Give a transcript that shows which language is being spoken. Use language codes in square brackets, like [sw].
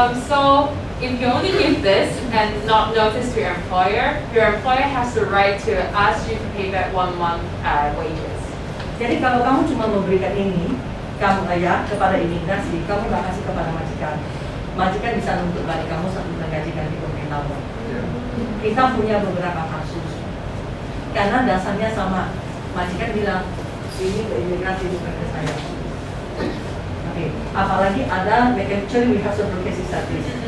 [en] So if you only give this and not notice to your employer has the right to ask you to pay back 1 month wages. [id] Jadi kalau kamu cuma memberikan ini, kamu ya kepada imigrasi, kamu nggak kasih kepada majikan. Majikan bisa nuntut balik kamu 1 bulan gaji ganti pemberitahuan. Kita punya beberapa kasus. Karena dasarnya sama, majikan bilang ini ke imigrasi bukan ke saya. Oke. Apalagi ada, [en] actually we have several cases like this.